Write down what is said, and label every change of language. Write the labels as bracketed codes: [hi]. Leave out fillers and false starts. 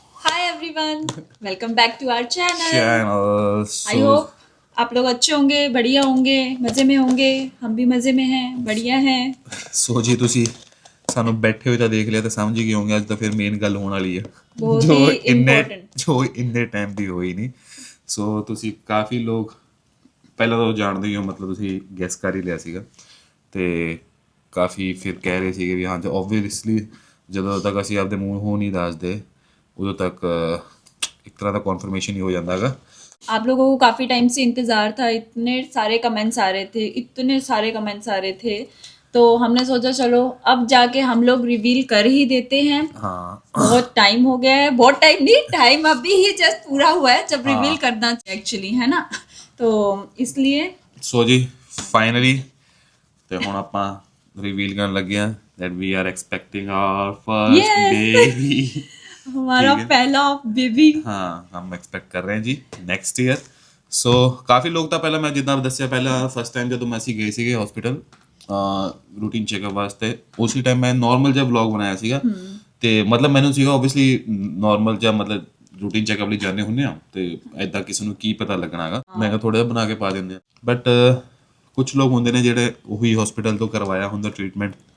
[en] Hi everyone, welcome back to our channel. Channel [hi] I hope आप लोग अच्छे होंगे, बढ़िया होंगे, मज़े में होंगे। हम भी मज़े में हैं, बढ़िया हैं। [pa] ਸੋ ਜੀ ਤੁਸੀਂ ਸਾਨੂੰ ਬੈਠੇ ਹੋਏ ਤਾਂ ਦੇਖ ਲਿਆ ਤਾਂ ਸਮਝ ਹੀ ਗਏ ਹੋਗੇ ਅੱਜ ਤਾਂ ਫਿਰ ਮੇਨ ਗੱਲ ਹੋਣ ਵਾਲੀ ਹੈ [hi] बहुत [pa] ਜੋ [hi] ही [pa] ਇੰਨੇ [en] Important. [pa] ਜੋ ਇੰਨੇ ਟਾਈਮ ਦੀ ਹੋਈ ਨਹੀਂ। ਸੋ ਤੁਸੀਂ ਕਾਫੀ ਲੋਕ ਪਹਿਲਾਂ ਤਾਂ ਜਾਣਦੇ ਹੀ ਹੋ, ਮਤਲਬ ਤੁਸੀਂ ਗੈਸ ਕਰ ਹੀ ਲਿਆ ਸੀਗਾ ਤੇ ਕਾਫੀ ਫਿਰ ਕਹਿ ਰਹੇ ਸੀਗੇ ਵੀ ਹਾਂ ਜੀ ਓਬਵੀਅਸਲੀ ਜਦੋਂ ਤੱਕ ਅਸੀਂ ਆਪਦੇ ਮੂੰਹ ਨਹੀਂ ਦੱਸਦੇ ਉਦੋਂ ਤੱਕ ਇੱਕ ਤਰ੍ਹਾਂ ਦਾ ਕਨਫਰਮੇਸ਼ਨ ਹੀ ਹੋ ਜਾਂਦਾ ਹੈਗਾ। [hi] आप लोगों को काफ़ी टाइम से इंतज़ार था, इतने सारे कमेंट्स आ रहे थे, इतने सारे कमेंट्स आ रहे थे, तो हमने सोचा चलो अब जाके हम लोग रिवील कर ही देते हैं। हाँ बहुत टाइम हो गया है, बहुत टाइम नहीं, टाइम अभी ही जस्ट पूरा हुआ है जब हाँ। रिवील करना एक्चुअली है ना, तो इसलिए [pa] ਸੋ ਜੀ ਫਾਈਨਲੀ ਤੇ ਹੁਣ ਆਪਾਂ ਰਿਵੀਲ ਕਰਨ ਲੱਗੇ ਆ [en] that we are expecting our first Yes! baby। [hi] हमारा ठीक है। पहला बेबी। हाँ हम एक्सपेक्ट कर [pa] ਰਹੇ ਹਾਂ ਜੀ ਨੈਕਸਟ ਈਅਰ। ਸੋ ਕਾਫੀ ਲੋਕ ਤਾਂ ਪਹਿਲਾਂ ਮੈਂ ਜਿੱਦਾਂ ਦੱਸਿਆ ਪਹਿਲਾਂ ਫਸਟ ਟਾਈਮ ਜਦੋਂ ਅਸੀਂ ਗਏ ਸੀਗੇ ਹਸਪੀਟਲ ਰੂਟੀਨ ਚੈੱਕਅਪ ਵਾਸਤੇ ਉਸੇ ਟਾਈਮ ਮੈਂ ਨਾਰਮਲ ਜਿਹਾ ਵਲੌਗ ਬਣਾਇਆ ਸੀਗਾ ਤੇ ਮਤਲਬ ਮੈਨੂੰ ਸੀਗਾ ਓਬਵੀਅਸਲੀ ਨਾਰਮਲ ਜਿਹਾ ਮਤਲਬ ਰੂਟੀਨ ਚੈੱਕਅਪ ਲਈ ਜਾਂਦੇ ਹੁੰਦੇ ਆ ਤੇ ਐਦਾਂ ਕਿਸੇ ਨੂੰ ਕੀ ਪਤਾ ਲੱਗਣਾਗਾ ਮੈਂ ਕਿਹਾ ਥੋੜਾ ਜਿਹਾ ਬਣਾ ਕੇ ਪਾ ਦਿੰਦੇ ਆ ਬਟ ਕੁਝ ਲੋਕ ਹੁੰਦੇ ਨੇ ਜਿਹੜੇ ਉਹੀ ਹਸਪੀਟਲ ਤੋਂ ਕਰਵਾਇਆ ਹੁੰਦਾ ਟ੍ਰੀਟਮੈਂਟ